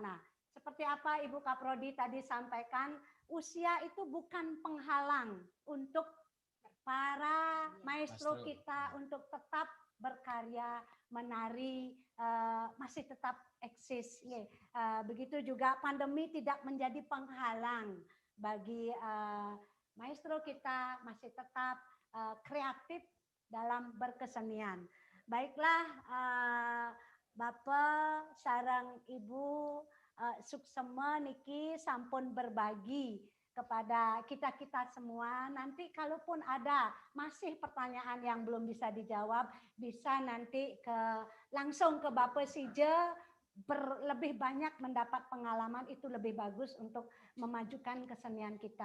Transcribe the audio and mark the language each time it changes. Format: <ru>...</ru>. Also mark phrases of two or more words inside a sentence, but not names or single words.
<id>Nah, seperti apa Ibu Kaprodi tadi sampaikan, usia itu bukan penghalang untuk para maestro kita untuk tetap berkarya, menari, masih tetap eksis. Begitu juga pandemi tidak menjadi penghalang bagi maestro kita masih tetap kreatif dalam berkesenian. Baiklah, Bapak sareng Ibu</id> <ban>suksema niki sampun</ban> <id>berbagi kepada kita semua. Nanti kalaupun ada masih pertanyaan yang belum bisa dijawab, bisa nanti langsung ke Bapak Sije, lebih banyak mendapat pengalaman, itu lebih bagus untuk memajukan kesenian kita.</id>